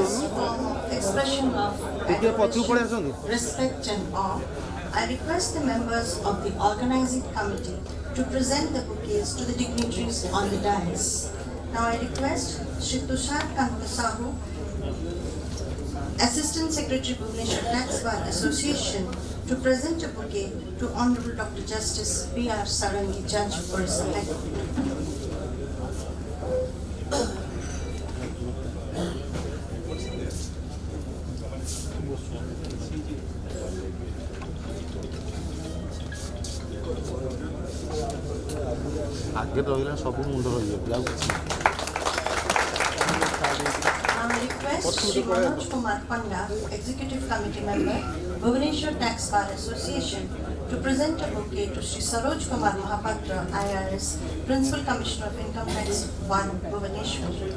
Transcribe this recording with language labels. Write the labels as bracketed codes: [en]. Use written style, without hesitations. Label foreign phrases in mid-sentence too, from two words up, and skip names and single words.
[en] form of expression of [or] ଟିକେ ପଛକୁ ପଳେଇ ଆସନ୍ତୁ। [en] admiration, respect and awe, I request the members of the organizing committee to present the bouquets to the dignitaries on the dais. Now I request Shri Tushar Kanta Sahu, Assistant Secretary Bhubaneswar Tax Bar Association, to present a bouquet to Honorable Dr. Justice B.R. Sarangi, Judge, Orissa High Court. [or] ଆଗେ ରହିଲା ସବୁ ମୁଣ୍ଡ ରହିଯାଉଛି ଆଉ କିଛି [en] Now I request Shri Manoj Kumar Panda, Executive Committee Member, Bhubaneswar Tax Bar Association, to present a bouquet to Shri Saroj Kumar Mahapatra, IRS, Principal Commissioner of Income Tax 1, Bhubaneswar.